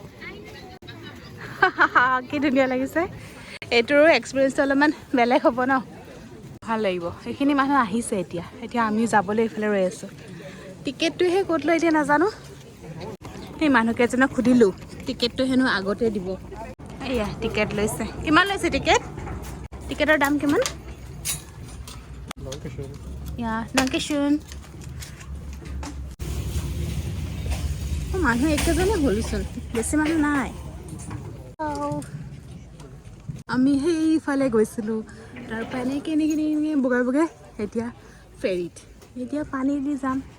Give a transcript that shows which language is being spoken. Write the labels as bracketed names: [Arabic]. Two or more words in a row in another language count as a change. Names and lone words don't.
[Assamese] কি ধুনীয়া লাগিছে এইটোৰো এক্সপিৰিয়েঞ্চটো অলপমান বেলেগ হ'ব ন ভাল লাগিব সেইখিনি মানুহ আহিছে এতিয়া আমি যাবলৈ এইফালে ৰৈ আছোঁ টিকেটটোহে ক'ত লৈ এতিয়া নাজানো সেই মানুহকেইজনক সুধিলোঁ টিকেটটো হেনো আগতে দিব এয়া টিকেট লৈছে কিমান লৈছে টিকেটৰ দাম কিমান [German] Ja, danke schön. [Assamese] মানুহ একেজনে হ'লচোন বেছি মানুহ নাই আমি সেইফালে গৈছিলোঁ তাৰপৰা এনেকৈ বগাই বগাই এতিয়া ফেৰীত এতিয়া পানী দি যাম